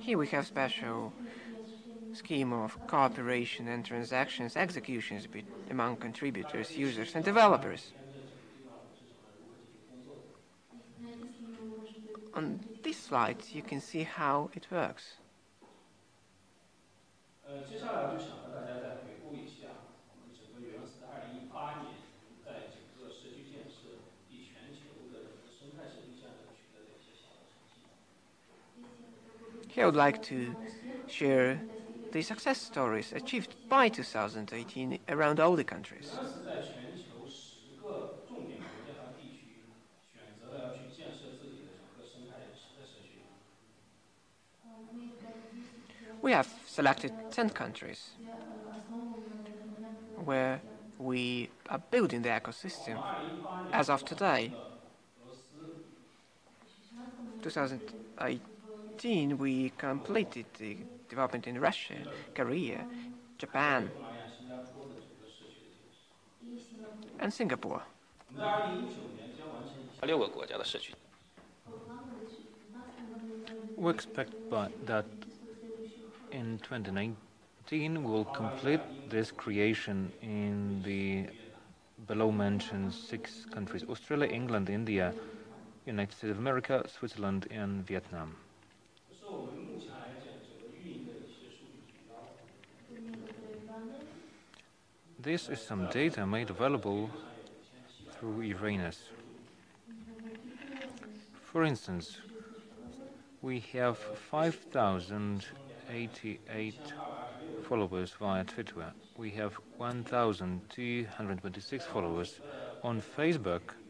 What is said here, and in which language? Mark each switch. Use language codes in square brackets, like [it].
[en] Here we have special scheme of cooperation and transactions executions among contributors, users, and developers. On this slide, you can see how it works. [zh] 接下来我就想和大家再回顾一下我们整个原子的2018年在整个社区建设及全球的整个生态社区建设取得的一些小的成绩。 [en] Here I would like to share the success stories achieved by 2018 around all the countries. [zh] 原子在全球10个重点国家和地区选择了要去建设自己的整个生态社区。 [en] We have selected 10 countries where we are building the ecosystem. As of today, 2018, we completed the development in Russia, Korea, Japan, [zh] 东南亚、新加坡的整个社区的建设。我们在2019年将完成6个国家的社区。 [en] We expect that in 2019 we'll complete this creation in the below-mentioned 6 countries: Australia, England, India, United States of America, Switzerland, and Vietnam. [zh] 这是我们目前来讲整个运营的一些数据指标。 [en] This is some data made available through Uranus. For instance, we have 5,088 followers via Twitter. We have 1,226 followers on Facebook.